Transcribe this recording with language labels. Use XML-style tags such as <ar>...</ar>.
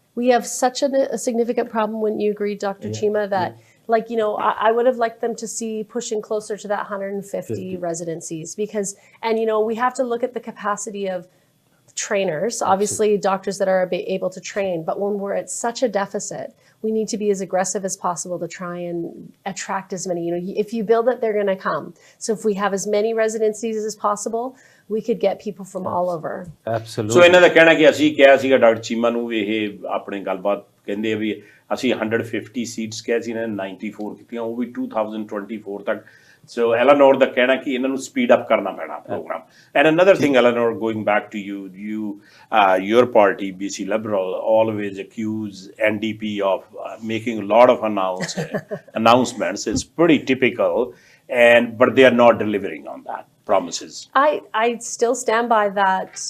<en>We have such a significant problem, wouldn't you agree, Dr. Cheema, that like, you know, I would have liked them to see pushing closer to that 150 residencies because, and, you know, we have to look at the capacity of trainers, obviously doctors that are able to train, but when we're at such a deficit, we need to be as aggressive as possible to try and attract as many, you know, if you build it, they're going to come. So if we have as many residencies as possible, we could get people from all over. Absolutely.</en> <pa>So ਇਹਨਾਂ ਦਾ ਕਹਿਣਾ ਕਿ ਅਸੀਂ ਕਿਹਾ ਸੀਗਾ doctor Cheema ਨੂੰ ਵੀ ਇਹ ਆਪਣੇ ਗੱਲਬਾਤ ਕਹਿੰਦੇ ਆ ਵੀ ਅਸੀਂ 150 ਸੀਟਸ ਕਿਹਾ ਸੀ, ਇਹਨਾਂ ਨੇ 94 ਕੀਤੀਆਂ, ਉਹ ਵੀ 2024 ਤੱਕ। So Elenore ਦਾ ਕਹਿਣਾ ਕਿ ਇਹਨਾਂ ਨੂੰ speed up ਕਰਨਾ ਪੈਣਾ program.</pa> <en>And another thing, Elenore, going back to you, your party, BC Liberal, always accuse NDP of making a lot of announcements. It's pretty typical, but they are not delivering on that promises. I still stand by that.</en>